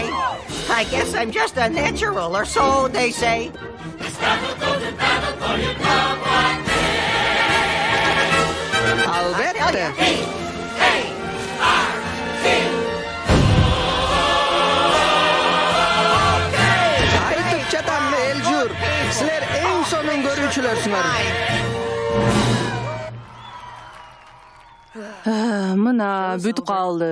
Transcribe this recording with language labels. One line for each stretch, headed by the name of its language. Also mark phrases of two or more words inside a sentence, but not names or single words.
English: I guess I'm just a natural, or so they say.
Kyrgyz: Albatta. Aytып жатам Элжур, силер эң сонун көрүүчүлөрсүңөр. Мына бүт калды.